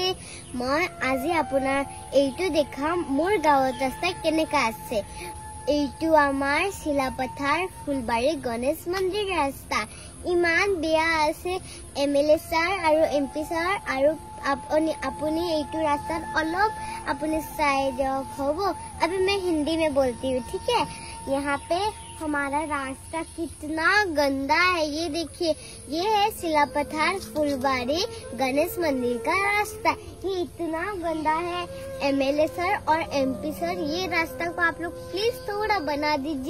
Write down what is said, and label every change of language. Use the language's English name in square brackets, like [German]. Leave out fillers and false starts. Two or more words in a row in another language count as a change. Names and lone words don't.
[Assamese] মই আজি আপোনাৰ এইটো দেখাম মোৰ গাঁৱত ৰাস্তা কেনেকা আছে। এইটো আমাৰ শিলাপথাৰ ফুলবাৰী গণেশ মন্দিৰ ৰাস্তা। ইমান বেয়া আছে। MLA ছাৰ আৰু MP ছাৰ আৰু আপুনি এইটো रास्ता অলপ [Hindi] अपने साइड हो। अभी मैं हिंदी में बोलती हूँ, ठीक है। यहाँ पे हमारा रास्ता कितना गंदा है, ये देखिए। ये है शिलापथार फुलबारी गणेश मंदिर का रास्ता। ये इतना गंदा है। MLA सर और MP सर, ये रास्ता को आप लोग प्लीज थोड़ा बना दीजिए।